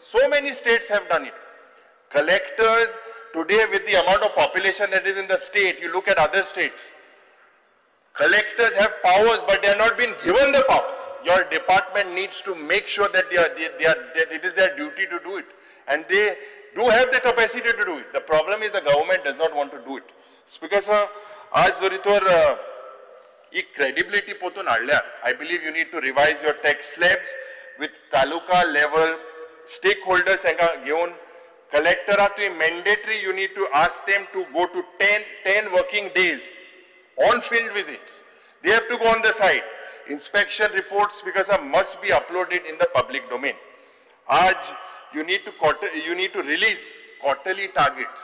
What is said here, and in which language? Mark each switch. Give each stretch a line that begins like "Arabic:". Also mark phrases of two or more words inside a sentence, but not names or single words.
English: So many states have done it. Collectors today, with the amount of population that is in the state, you look at other states, collectors have powers, but they are not being given the powers. Your department needs to make sure that it is their duty to do it. And they do have the capacity to do it. The problem is the government does not want to do it. Speaker sir,
Konkani: आज जरीतवर credibility potun हाडल्यार,
English: I believe you need to revise your tax slabs with taluka level stakeholders
Konkani: तांकां घेवन
English: collector mandatory, you need to ask them to go to 10 working days on field visits. They have to go on the site. Inspection reports because must be uploaded in the public domain. Aj you need to release quarterly targets.